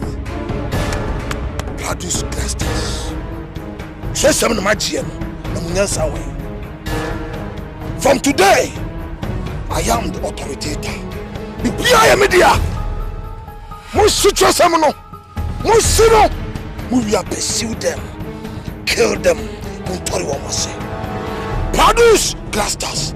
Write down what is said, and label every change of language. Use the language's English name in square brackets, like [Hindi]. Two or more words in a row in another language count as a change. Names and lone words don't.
[English] Produce clusters. From today, I am the authoritator. The PIA media, we will pursue them, kill them. Produce clusters.